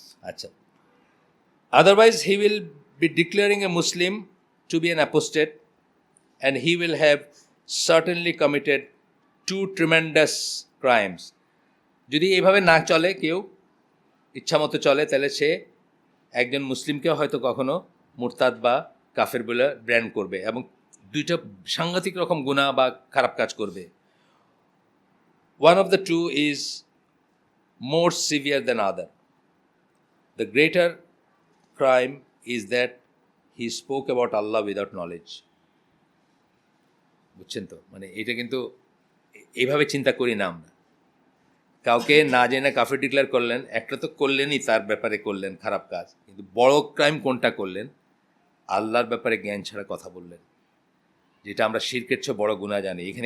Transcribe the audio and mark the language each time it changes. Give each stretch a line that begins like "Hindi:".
English: আচ্ছা, otherwise he will be declaring a Muslim to be an apostate and he will have certainly committed 2 tremendous crimes.
Bangla: যদি এইভাবে না চলে, কেউ ইচ্ছামতো চলে, তাহলে সে একজন মুসলিমকেও হয়তো কখনো মুরতাদ বা কাফের বলে ব্র্যান্ড করবে, এবং দুইটা সাংঘাতিক রকম গুনাহ বা খারাপ কাজ করবে।
English: One of the two is more severe than other. The greater crime is that he spoke about Allah without knowledge.
Bangla: বুঝছেন তো, মানে এটা কিন্তু এইভাবে চিন্তা করি না আমরা। কাউকে না জেনে কাফের ডিক্লেয়ার করলেন, একটা তো করলেনই, তার ব্যাপারে করলেন খারাপ কাজ, কিন্তু বড় ক্রাইম কোনটা করলেন? আল্লাহর ব্যাপারে জ্ঞান ছাড়া কথা বললেন, যেটা আমরা শিরকের চেয়ে বড় গুনাহ জানি।